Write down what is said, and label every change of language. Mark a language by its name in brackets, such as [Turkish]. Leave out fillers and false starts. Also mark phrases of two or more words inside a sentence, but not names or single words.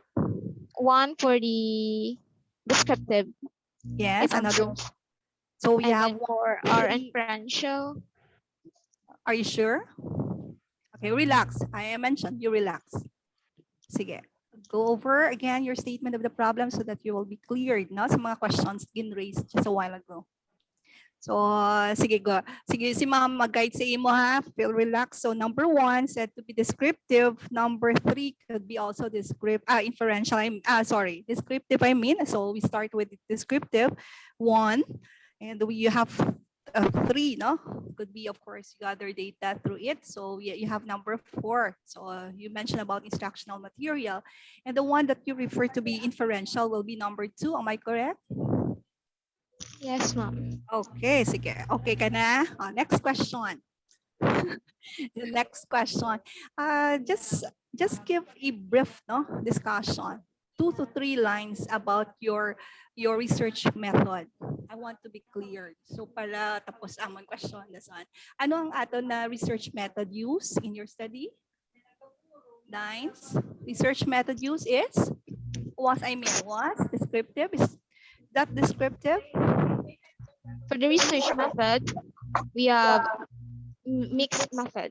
[English] 1 for the descriptive. Yes, another. So we have for our inferential. Are you sure? Okay, relax. I mentioned you relax. Sige. Go over again your statement of the problem so that you will be cleared no, [Hiligaynon] sa mga [English] questions raised just a while ago. So, sige, go. [Hiligaynon] Sige, si ma'am mag-guide sa imo ha. [English] Feel relaxed. So, number 1 said to be descriptive. Number 3 could be also inferential. Descriptive, I mean. So, we start with descriptive 1. And we have 3, no? Could be, of course, you gather data through it. So you have number 4. So you mentioned about instructional material. And the one that you refer to be inferential will be number 2. Am I correct? Yes, ma'am. Okay, sige. Okay [Hiligaynon] ka na? [English] Next question. The next question. Just give a brief discussion. 2 to 3 lines about your research method. I want to be clear. [Hiligaynon] So para tapos amon question dasan. Ano ang ato na [English] research method use in your study? Lines. Research method use is was descriptive. Is that descriptive? For the research method, we have mixed method.